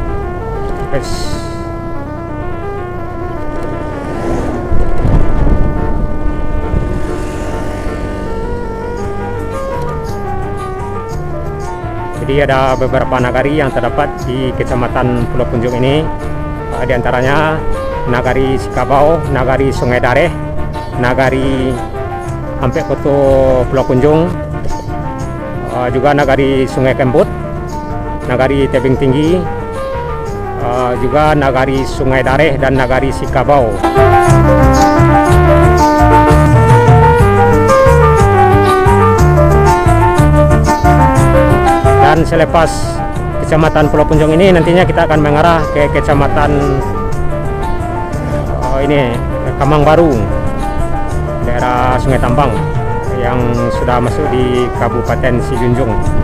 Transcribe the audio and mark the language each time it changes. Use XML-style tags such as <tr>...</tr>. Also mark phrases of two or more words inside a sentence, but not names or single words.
<id>Jadi ada beberapa nagari yang terdapat di Kecamatan Pulau Punjung ini, di antaranya nagari Sikabau, nagari Sungai Dareh, nagari Ampek Koto Pulau Punjung, juga nagari Sungai Kembut, nagari Tebing Tinggi, juga nagari Sungai Dareh dan nagari Sikabau. Dan selepas Kecamatan Pulau Punjung ini nantinya kita akan mengarah ke Kecamatan ini Kamang Baru, daerah Sungai Tambang yang sudah masuk di Kabupaten Sijunjung.</id>